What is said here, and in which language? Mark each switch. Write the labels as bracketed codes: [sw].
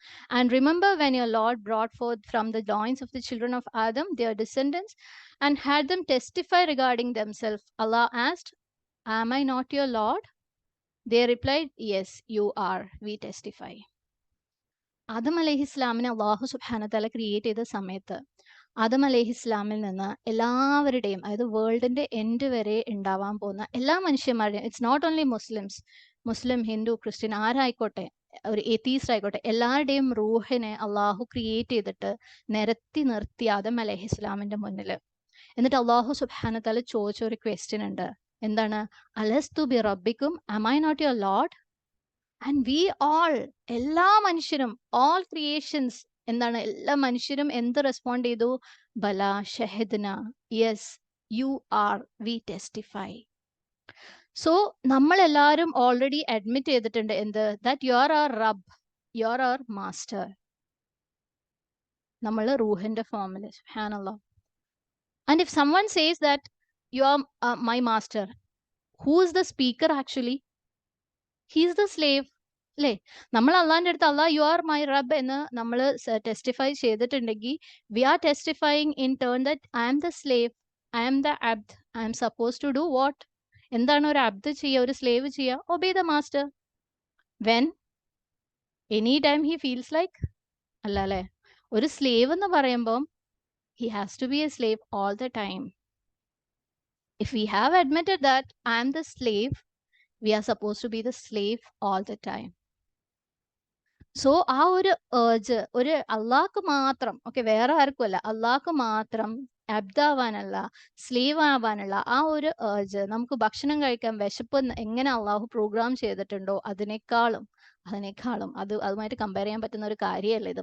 [en] And remember when your Lord brought forth from the loins of the children of Adam their descendants and had them testify regarding themselves. Allah asked, Am I not your Lord? They replied, Yes, you are. We testify. [ml] Adam അലൈഹിസ്ലാമിനെ അള്ളാഹു സുബ്ഹാനഹു തആല create ചെയ്ത സമയത്ത് ആദം അലൈഹിസ്ലാമിൽ നിന്ന് എല്ലാവരുടെയും, അതായത് വേൾഡിന്റെ end വരെ ഉണ്ടാവാൻ പോകുന്ന എല്ലാ മനുഷ്യന്മാരുടെയും, [en] it's not only Muslims, [ml] Muslim, Hindu, Christian, ആരായിക്കോട്ടെ, ഒരു എത്തീസ്റ്റ് ആയിക്കോട്ടെ, എല്ലാവരുടെയും റൂഹിനെ അള്ളാഹു ക്രിയേറ്റ് ചെയ്തിട്ട് നിരത്തി നിർത്തി ആദം അലൈഹിസ്ലാമിന്റെ മുന്നിൽ. എന്നിട്ട് അള്ളാഹു സുബ്ഹാനഹു തആല ചോദിച്ച ഒരു ക്വസ്റ്റ്യൻ ഉണ്ട്. എന്താണ്? [ar] അലസ്തു ബി റബ്ബിക്കും, [en] am I not your Lord? And we all, [ml] എല്ലാ മനുഷ്യരും, [en] all creations, [ml] എന്താണ്, എല്ലാ മനുഷ്യരും എന്ത് റെസ്പോണ്ട് ചെയ്തു? [ar] ബല ഷഹദ്ന, [ml] yes you are, V testify. So നമ്മളെല്ലാവരും ഓൾറെഡി അഡ്മിറ്റ് ചെയ്തിട്ടുണ്ട് എന്ത്? [en] That you are our റബ്ബ്, you are our master. [ml] നമ്മൾ റൂഹിന്റെ ഫോമിൽ. സുബ്ഹാനല്ലാഹ്. [en] And if someone says that you are my master, who is the speaker actually? He is the slave അല്ലേ? [ml] നമ്മൾ അള്ളാഹിന്റെ അടുത്ത് അള്ളാഹ് [en] you are my റബ്ബ് [ml] എന്ന് നമ്മൾ ടെസ്റ്റിഫൈ ചെയ്തിട്ടുണ്ടെങ്കിൽ [en] We are testifying in turn that I am the slave, I am the അബ്ദ്, I am suppose to do what? [ml] എന്താണ് ഒരു അബ്ദ് ചെയ്യുക, ഒരു സ്ലേവ് ചെയ്യുക? [en] Obey the master. When any time he feels like? [ml] അല്ല അല്ലേ? ഒരു സ്ലേവ് എന്ന് പറയുമ്പം [en] he has to be a slave all the time. If we have admitted that I am the slave, we are supposed to be the slave all the time. [ml] So ആ ഒരു urge ഒരു അള്ളാഹ്ക്ക് മാത്രം, okay, വേറെ ആർക്കും അല്ല, അള്ളാഹ്ക്ക് മാത്രം അബ്ദാവാനുള്ള, സ്ലേവ് ആവാനുള്ള ആ ഒരു ഏർജ്, നമുക്ക് ഭക്ഷണം കഴിക്കാൻ വിശപ്പ് എങ്ങനെ അള്ളാഹു പ്രോഗ്രാം ചെയ്തിട്ടുണ്ടോ അതിനേക്കാളും അതുമായിട്ട് കമ്പയർ ചെയ്യാൻ പറ്റുന്ന ഒരു കാര്യമല്ല ഇത്.